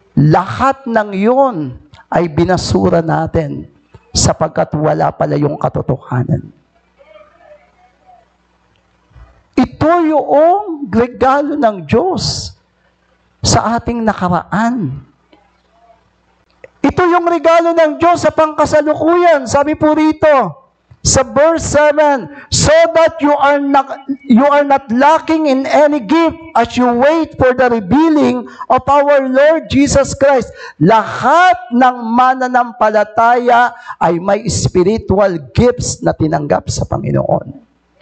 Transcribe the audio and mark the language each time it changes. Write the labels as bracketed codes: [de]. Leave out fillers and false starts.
[tl] Lahat ng yun ay binasura natin sapagkat wala pala yung katotohanan. Ito yung regalo ng Diyos sa ating nakaraan. Ito yung regalo ng Diyos sa pangkasalukuyan. Sabi po rito, sa verse 7, [en] so that you are not lacking in any gift as you wait for the revealing of our Lord Jesus Christ. [tl] Lahat ng mananampalataya ay may spiritual gifts na tinanggap sa Panginoon.